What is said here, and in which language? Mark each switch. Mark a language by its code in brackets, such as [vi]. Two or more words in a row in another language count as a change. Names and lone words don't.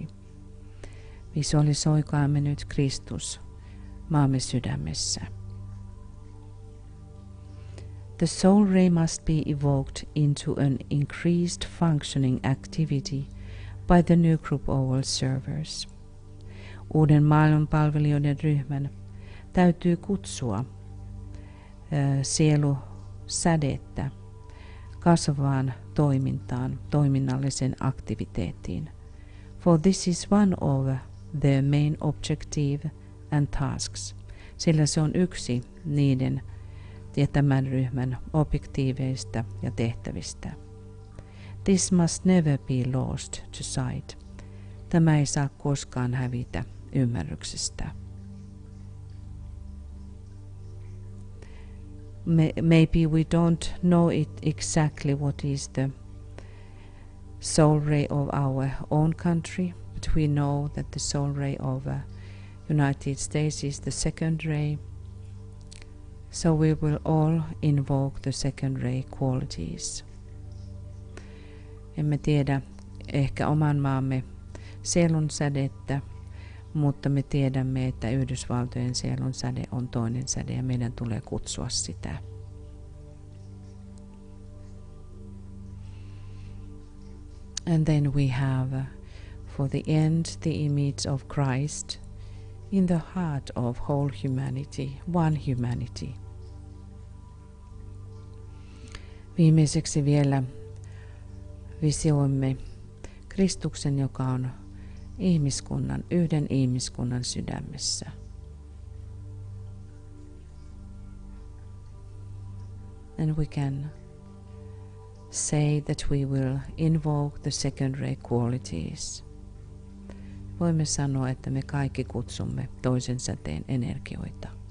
[fi] Visualisoikaamme nyt Kristus maamme sydämessä. [en] The soul ray must be evoked into an increased functioning activity by the new group oval servers. [fi] Uuden maailmanpalvelijoiden ryhmän täytyy kutsua sielusädettä kasvavaan toimintaan, toiminnalliseen aktiviteettiin. [en] For this is one of their main objective and tasks, [fi] sillä se on yksi niiden ja tämän ryhmän objektiiveista ja tehtävistä. [en] This must never be lost to sight. [fi] Tämä ei saa koskaan hävitä ymmärryksestä. [en] Maybe we don't know it exactly what is the soul ray of our own country, but we know that the soul ray of United States is the second ray. So we will all invoke the second ray qualities. [fi] Emme tiedä ehkä oman maamme sielun sädettä, mutta me tiedämme, että Yhdysvaltojen sielun säde on toinen säde ja meidän tulee kutsua sitä. [en] And then we have for the end the image of Christ in the heart of whole humanity, one humanity. [fi] Viimeiseksi vielä visioimme Kristuksen, joka on yhden ihmiskunnan sydämessä. [en] And we can say that we will invoke the second ray qualities. [fi] Voimme sanoa, että me kaikki kutsumme toisen säteen energioita.